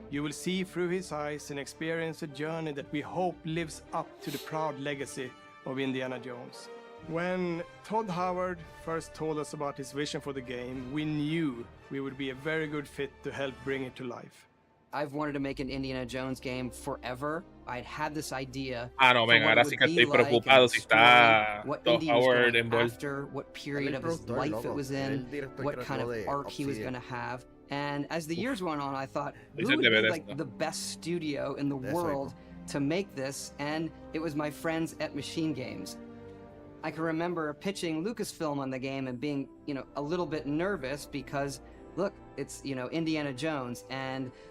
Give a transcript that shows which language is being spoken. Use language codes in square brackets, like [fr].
[en] You will see through his eyes and experience a journey that we hope lives up to the proud legacy of Indiana Jones. When Todd Howard first told us about his vision for the game, we knew we would be a very good fit to help bring it to life. I've wanted to make an Indiana Jones game forever. I'd had this idea. [es] Ah, no, venga, ahora sí que estoy preocupado si está Todd Howard envuelto. [en] After, what period of his life it was in, what kind of arc he was going to have. And as the years went on, I thought, who would be like the best studio in the world to make this? And it was my friends at Machine Games. I can remember pitching Lucasfilm on the game and being, a little bit nervous because, look, it's, Indiana Jones, and